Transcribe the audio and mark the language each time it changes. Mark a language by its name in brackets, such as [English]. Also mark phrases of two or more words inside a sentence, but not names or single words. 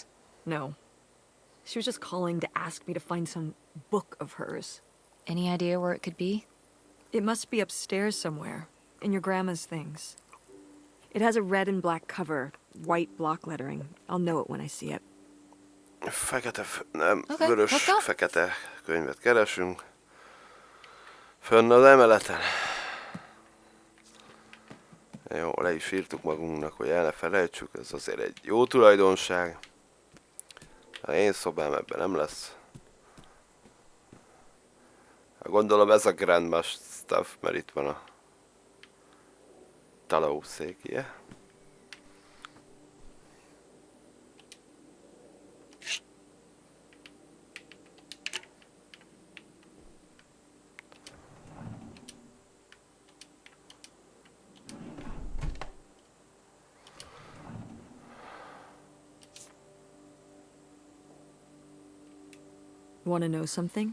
[English] No. She was just calling to ask me to find some book of hers. Any idea where it could be? It must be upstairs somewhere, in your grandma's things. It has a red and black cover, white block lettering. I'll know it when I see it. [Hungarian] Fekete, nem, [English] Okay, [Hungarian] vörös, [English] let's go. [Hungarian] fekete könyvet keresünk. Fönn az emeleten. Jó, le is írtuk magunknak, hogy el ne felejtsük, ez azért egy jó tulajdonság. A én szobám ebben nem lesz. Gondolom ez a [English] grandma stuff, [Hungarian] mert itt van a talószékje. [English] Want to know something?